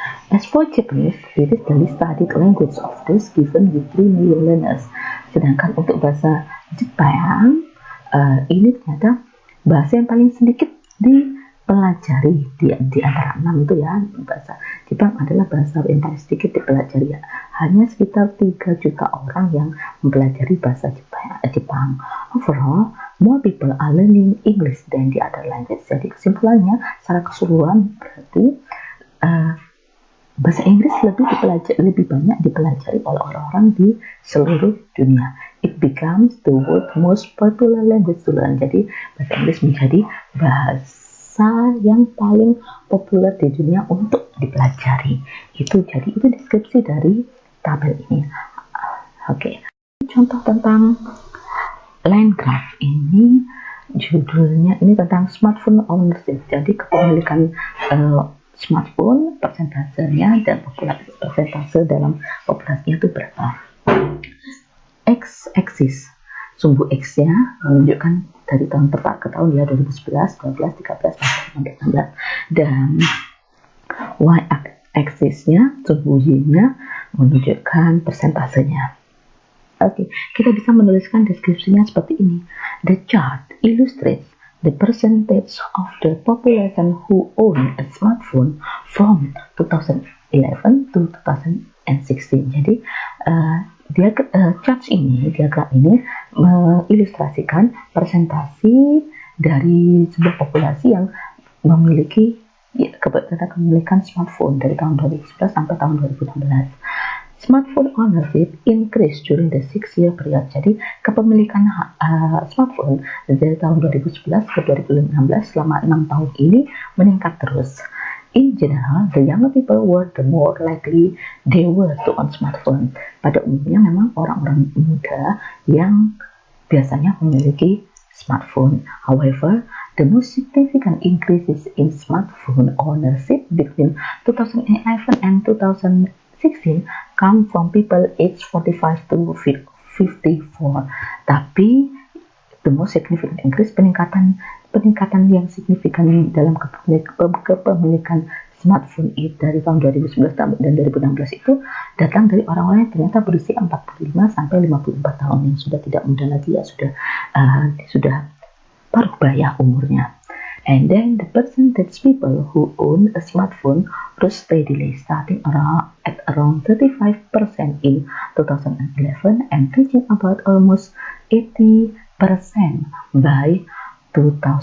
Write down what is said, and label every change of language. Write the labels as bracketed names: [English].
[English] As for Japanese, it is the least studied language of those given with 3 million learners. [Indonesian] Sedangkan untuk bahasa Jepang, ini ternyata bahasa yang paling sedikit dipelajari di antara 6 itu ya. Bahasa Jepang adalah bahasa yang paling sedikit dipelajari ya. Hanya sekitar 3 juta orang yang mempelajari bahasa Jepang. [English] Overall, more people are learning English than the other language. [Indonesian] Jadi kesimpulannya secara keseluruhan berarti bahasa Inggris lebih banyak dipelajari oleh orang-orang di seluruh dunia. [English] It becomes the world's most popular language to learn. [Indonesian] Jadi bahasa Inggris menjadi bahasa yang paling populer di dunia untuk dipelajari. Itu deskripsi dari tabel ini. Oke. Contoh tentang line graph ini, judulnya ini tentang smartphone ownership. Jadi kepemilikan smartphone, persentasenya dan persentase dalam populasinya itu berapa. X-axis, sumbu X-nya menunjukkan dari tahun ke tahun ya, 2011, 12, 13, 14, 16, dan Y-axisnya, sumbu Y-nya menunjukkan persentasenya. Oke, kita bisa menuliskan deskripsinya seperti ini. [English] The chart illustrates the percentage of the population who own a smartphone from 2011 to 2016. [Indonesian] Jadi diagram ini mengilustrasikan presentasi dari sebuah populasi yang memiliki kepemilikan smartphone dari tahun 2011 sampai tahun 2016. [English] Smartphone ownership increased during the 6-year period. [Indonesian] Jadi kepemilikan smartphone dari tahun 2011 ke 2016 selama 6 tahun ini meningkat terus. [English] In general, the younger people were the more likely they were to own smartphone. [Indonesian] Pada umumnya memang orang-orang muda yang biasanya memiliki smartphone. [English] However, the most significant increases in smartphone ownership between 2011 and 2016 come from people aged 45 to 54. [Indonesian] Tapi [English] the most significant increase, [Indonesian] peningkatan yang signifikan dalam kepemilikan smartphone itu dari tahun 2011 dan 2016 itu datang dari orang-orang yang ternyata berusia 45 sampai 54 tahun yang sudah tidak muda lagi ya, sudah paruh baya umurnya. [English] And then the percentage people who own a smartphone rose steadily, starting at around 35% in 2011 and reaching about almost 80% by 2006.